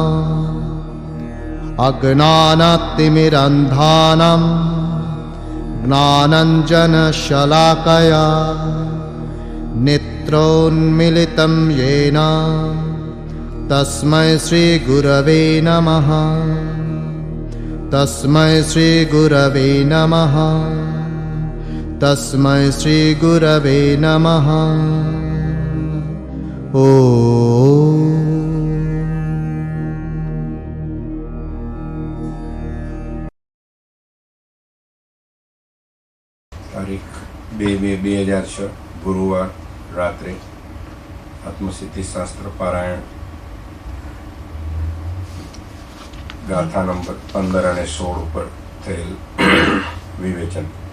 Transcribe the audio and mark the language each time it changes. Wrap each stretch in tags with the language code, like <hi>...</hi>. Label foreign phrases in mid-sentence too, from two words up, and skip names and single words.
<sa>अज्ञानतिमिरन्धानां ज्ञानाञ्जनशलाकया नेत्रोन्मीलितं येन तस्मै श्रीगुरवे नमः। तस्मै श्रीगुरवे नमः। तस्मै श्रीगुरवे नमः।</sa> <gu>તારીખ 2/2/2006 ગુરુવાર રાત્રે આત્મસિદ્ધિ શાસ્ત્ર પારાયણ ગાથા નંબર 15 અને 16 ઉપર થયેલ વિવેચન।</gu>